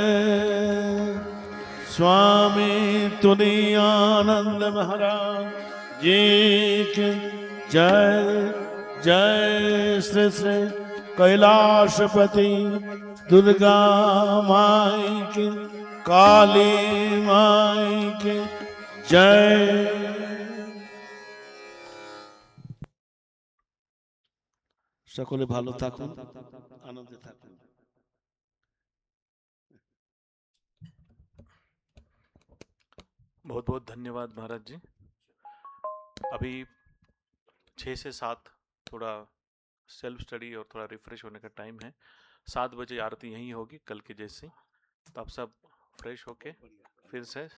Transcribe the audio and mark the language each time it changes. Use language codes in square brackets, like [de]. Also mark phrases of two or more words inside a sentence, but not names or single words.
[hi] स्वामी तुलसीदास महाराज जी की जय, जय श्री श्री कैलाशपति दुर्गा माई की, काली माई की जय। [bn] সকলে ভালো থাকুন, আনন্দে থাকুন। [hi] बहुत बहुत धन्यवाद महाराज जी। अभी 6 से 7 थोड़ा [en] self study [hi] और थोड़ा रिफ्रेश होने का टाइम है। 7 बजे आरती यहीं होगी कल के जैसे, तो आप सब फ्रेश होके फिर से